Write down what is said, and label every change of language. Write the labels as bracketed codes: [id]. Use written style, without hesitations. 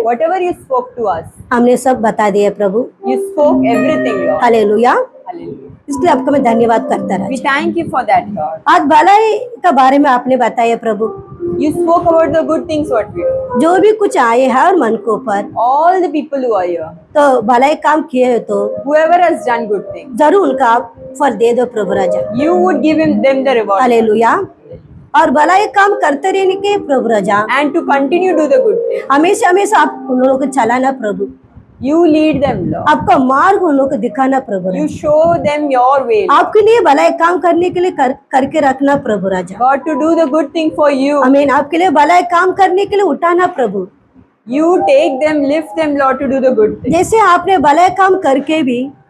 [en] Whatever you spoke to us, [hi] हमने सब बता दिए प्रभु। [en] you spoke everything, Lord. [hi] Hallelujah, [en] Hallelujah. [hi] इसलिए आपका मैं धन्यवाद करता [en] We [hi] Raja. [en] thank you for that, Lord. [hi] आज भलाई का बारे में आपने बताया प्रभु, [en] You spoke about the good things what we do. [hi] जो भी कुछ आए हर मन को ऊपर [en] All the people who are here, [hi] तो भलाई काम किए हो तो [en] whoever has done good things, [hi] जरूर उनका आप फल दे दो प्रभु राजा। [en] you would give them the reward. [hi] Hallelujah, और भलाई काम करते रहने के प्रभु राजा, [en] And to continue do the good things. [hi] हमेशा हमेशा आप उन लोगों को चलाना प्रभु, [en] You lead them, Lord. [hi] आपका मार्ग उन लोगों को दिखाना प्रभु [en] You [hi] Raja. [en] show them your way. [hi] आपके लिए भलाई काम करने के लिए करके रखना प्रभु राजा। [en] God, to do the good thing for you. [hi] आमीन, आपके लिए भलाई काम करने के लिए उठाना प्रभु, [en] You take them, lift them, Lord, to do the good thing. [hi] जैसे आपने भलाई काम करके भी